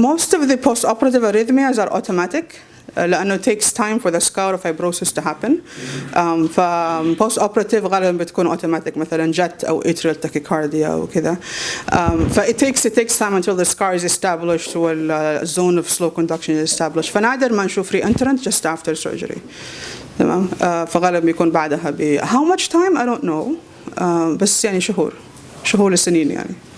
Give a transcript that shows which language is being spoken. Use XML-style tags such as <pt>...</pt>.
<en>Most of the post-operative arrhythmias are automatic. لأنه it takes time for the scar of fibrosis to happen.</en> <ar>فpost operative غالبا بتكون automatic مثلا jet أو atrial tachycardia أو كذا.</ar> <en>It takes time until the scar is established وال zone of slow conduction is established.</en> <ar>فنادر ما نشوف re-entrant just after surgery. تمام. فغالبا بيكون بعدها</ar> <en>how much time I don't know.</en> <ar>بس يعني شهور لسنين يعني.</ar>